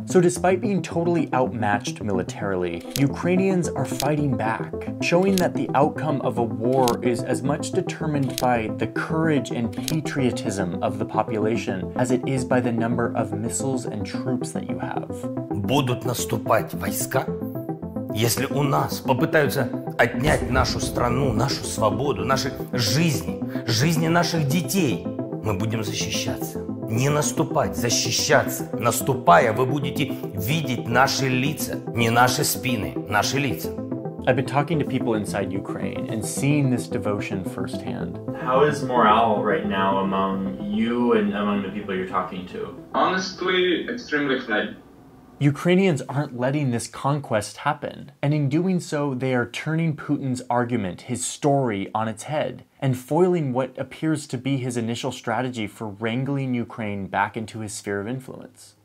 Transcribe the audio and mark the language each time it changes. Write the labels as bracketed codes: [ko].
[en] So despite being totally outmatched militarily, Ukrainians are fighting back, showing that the outcome of a war is as much determined by the courage and patriotism of the population as it is by the number of missiles and troops that you have. [ru] Будут наступать войска, если у нас попытаются отнять нашу страну, нашу свободу, наши жизни, жизни наших детей, мы будем защищаться. Не наступать, защищаться. Наступая, вы будете видеть наши лица, не наши спины, наши лица. [en] I've been talking to people inside Ukraine and seeing this devotion firsthand. How is morale right now among you and among the people you're talking to? Honestly, extremely high. Ukrainians aren't letting this conquest happen, and in doing so, they are turning Putin's argument, his story, on its head, and foiling what appears to be his initial strategy for wrangling Ukraine back into his sphere of influence.